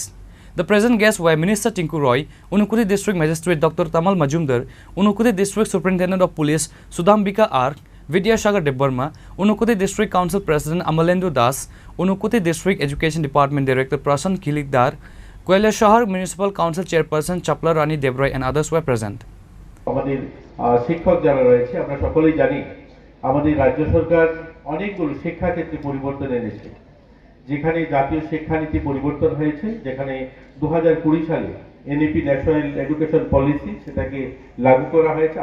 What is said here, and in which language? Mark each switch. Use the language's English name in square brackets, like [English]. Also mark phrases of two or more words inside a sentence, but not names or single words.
[English] The present guests were Minister Tinku Roy, Unakoti District Magistrate Dr. Tamal Majumdar, Unakoti District Superintendent of Police Sudambika R, Vidyasagar Debarma, Unakoti District Council President Amalendu Das, Unakoti District Education Department Director Prasan Kilikdar, Koilashahar Municipal Council Chairperson Chapla Rani Debroy and others were present. [Bangla] আমাদের শিক্ষক যারা রয়েছে আমরা সকলেই জানি আমাদের রাজ্য সরকার অনেকগুলো শিক্ষা ক্ষেত্রে পরিবর্তন এনেছে, যেখানে জাতীয় শিক্ষানীতি পরিবর্তন হয়েছে, যেখানে 2020 সালে [English] NEP National Education Policy [Bangla] সেটাকে লাগু করা হয়েছে।